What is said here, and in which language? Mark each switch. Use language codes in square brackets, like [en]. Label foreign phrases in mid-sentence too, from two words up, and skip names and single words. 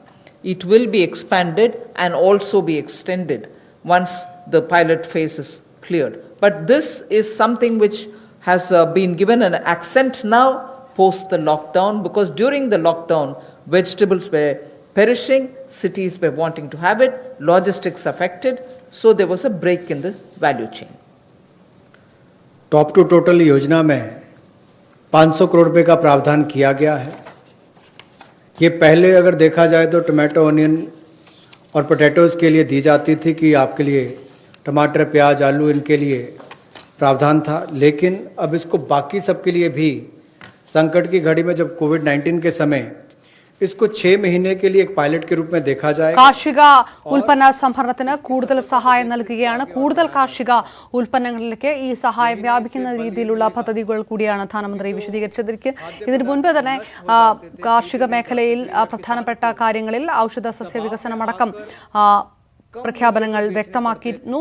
[en] It will be expanded and also be extended once the pilot phase is cleared. But this is something which has been given an accent now post the lockdown, because during the lockdown, vegetables were perishing, cities were wanting to have it, logistics affected, so there was a break in the value chain. top to total [hi] योजना में 500 करोड़ रुपए का प्रावधान किया गया है। ये पहले अगर देखा जाए तो [en] tomato, onion [hi] और पोटैटोज़ के लिए दी जाती थी कि आपके लिए टमाटर, प्याज, आलू इनके लिए प्रावधान था, लेकिन अब इसको बाकी सब के लिए भी संकट की घड़ी में जब कोविड-19 के समय इसको 6 महीने के लिए एक पायलट के रूप में देखा जाएगा। [ml] കാർഷിക ഉൽപ്പന്ന സംഭരണത്തിന് കൂടുതൽ സഹായം നൽകുകയാണ്. കൂടുതൽ കാർഷിക ഉൽപ്പന്നങ്ങളിലേക്ക് ഈ സഹായം വ്യാപിക്കുന്ന രീതിയിലുള്ള പദ്ധതികൾ കൂടിയാണ് ധനമന്ത്രി വിശദീകരിച്ചത്. ഇതിനു മുൻപ് തന്നെ കാർഷിക മേഖലയിൽ പ്രധാനപ്പെട്ട കാര്യങ്ങളിൽ ഔഷധ സസ്യ വികസനമടക്കം പ്രഖ്യാപനങ്ങൾ വ്യക്തമാക്കിയിരുന്നു.